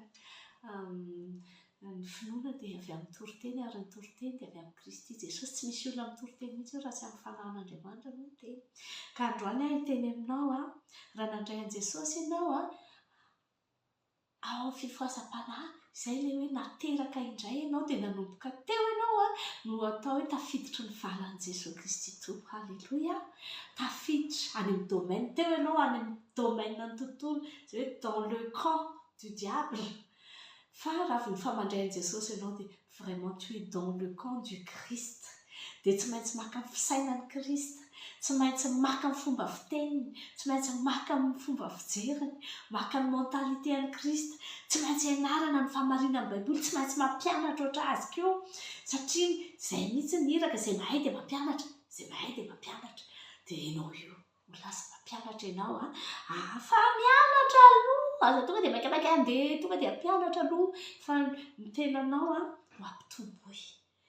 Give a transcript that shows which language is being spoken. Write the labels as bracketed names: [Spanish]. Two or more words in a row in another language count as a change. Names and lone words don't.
[Malagasy] ny finoana dia avy amin'ny toriteny ary ny toriteny dia avy amin'ny Kristy Jesosy tsy misy olona amin'ny toriteny mihitsy raha tsy amin'ny fanahin'Andriamanitra no miteny ka androany hiteny aminao raha nandray an'i Jesosy ianao ao fifohazam-panahy izay le hoe nateraka indray ianao dia nanomboka teo ianao no atao hoe tafiditra ny valan'i Jesosy Kristy tompoko halleloia tafiditra any amin'ny domaine teo ianao any amin'ny domaine ny tontolo izay hoe [French] dans le camp du diable [Malagasy] fa raha vao nifamandray an'i Jesosy ianao dia [French] vraiment tu es dans le camp du Christ [Malagasy] dia tsy maintsy maka ny fisainan'i Krista tsy maintsy maka ny fomba fiteniny tsy maintsy maka ny fomba fijeriny maka ny mentalité an'i Krista tsy maintsy ianarana ny famarinan'ny baiboly tsy maintsy mampianatra oatra azy keo satria izay mihitsy ny hiraka izay mahay dia mampianatra dia ianao io ho lasa mampianatra ianao fa mianatra aloha aza tonga dia maikamaika andeha tonga dia hampianatra aloha fa ny tenanao ho ampitomboy